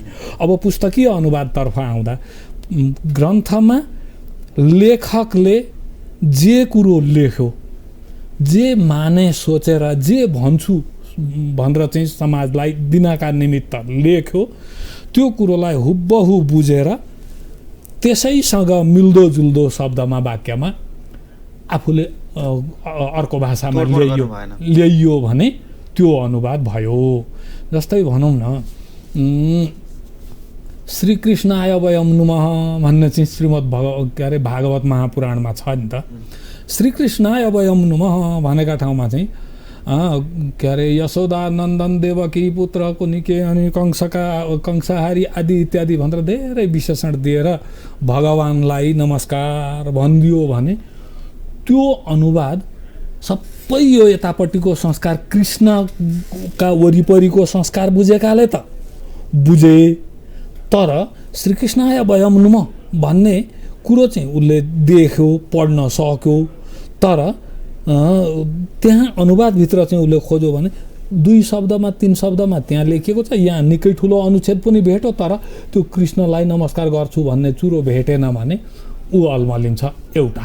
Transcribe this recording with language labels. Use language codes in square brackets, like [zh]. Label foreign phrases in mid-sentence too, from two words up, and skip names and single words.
[ne] अब पुस्तकीय अनुवादतर्फ आउँदा ग्रन्थमा लेखकले जे कुरो लेख्यो, जे माने सोचेर जे भन्छु भनेर चाहिँ समाजलाई दिनका निमित्त लेख्यो, त्यो कुरोलाई हुबहु बुझेर त्यसैसँग मिल्दोजुल्दो शब्दमा, वाक्यमा आफूले अर्को भाषामा ल्याइयो भने त्यो अनुवाद भयो। जस्तै भनौँ न, [sa] श्रीकृष्णाय वयं नुमः [ne] भन्ने चाहिँ के अरे भागवत महापुराणमा छ नि त। [sa] श्रीकृष्णाय वयं नुमः [ne] भनेका ठाउँमा चाहिँ के अरे यशोदा नन्दन देवकी पुत्र कुनिके अनि कंसाहारी आदि इत्यादि भनेर धेरै विशेषण दिएर भगवानलाई नमस्कार भनिदियो भने त्यो अनुवाद सबै यो यतापट्टिको संस्कार कृष्णका वरिपरिको संस्कार बुझेकाले त बुझे, तर [sa] श्रीकृष्णाय वयं नुम [ne] भन्ने कुरो चाहिँ उसले देख्यो, पढ्न सक्यो, तर त्यहाँ अनुवादभित्र चाहिँ उसले खोज्यो भने 2 शब्दमा 3 शब्दमा त्यहाँ लेखिएको छ, यहाँ निकै ठुलो अनुच्छेद पनि भेट्यो, तर त्यो कृष्णलाई नमस्कार गर्छु भन्ने चुरो भेटेन भने ऊ अल्मलिन्छ एउटा।